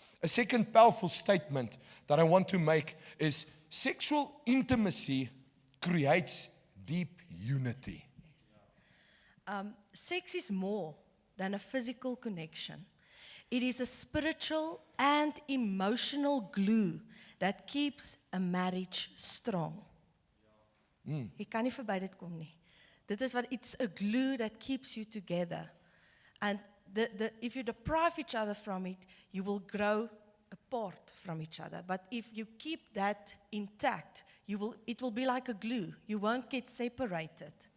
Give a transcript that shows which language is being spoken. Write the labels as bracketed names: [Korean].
[English] A second powerful statement that I want to make is sexual intimacy creates deep unity. Yes. Sex is more than a physical connection. It is a spiritual and emotional glue that keeps a marriage strong. [Afrikaans] Jy kan nie verby dit kom nie. Dit is wat [English] it's a glue that keeps you together. And if you deprive each other from it, you will grow apart from each other. But if you keep that intact, it will be like a glue. You won't get separated.